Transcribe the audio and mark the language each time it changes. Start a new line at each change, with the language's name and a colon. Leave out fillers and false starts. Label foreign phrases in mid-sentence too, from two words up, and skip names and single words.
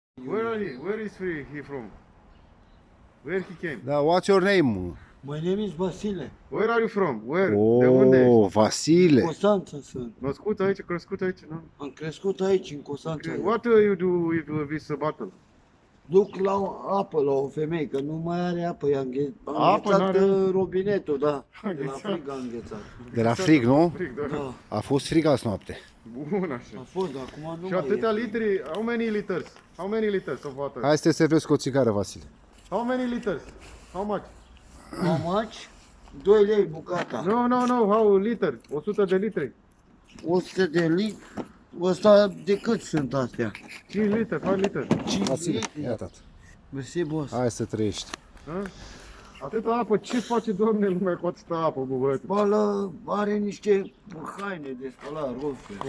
English: Where is he from? Where he came? Da, what's your name? My name is Vasile. Where are you from? Where?
Romanian: De unde ești?
English: Oh, Vasile.
Romanian: Constanța sunt. Născut aici, crescut aici, nu? Am crescut aici, în Constanța.
English: What you do with this battle?
Romanian: Duc la apă la o femeie, că nu mai are apă. Am Apă înghețat n-are? robinetul, da. De la înghețat? frig a înghețat. De la frig, nu? Frig, da. Da, A fost frig azi noapte. Bun, așa. a fost, dar acum nu Și mai atâtea e. litri,
English: how many liters? How many liters of water?
Romanian: Hai să te servesc cu o țigară, Vasile.
English: How many liters? How much? How much?
Romanian: 2 lei bucata.
English: No, how liter?
Romanian: 100 de litri. 100 de litri. Ăsta de cât sunt astea? 5 litri, 5 litri. 5 Vasile, litri. ia tată. Mersi, boss. Hai să trăiești. Ha? Atâta apă, ce face, Doamne, lumea cu atâta apă, bă, băiete? Spală, are niște haine de spălat roșie.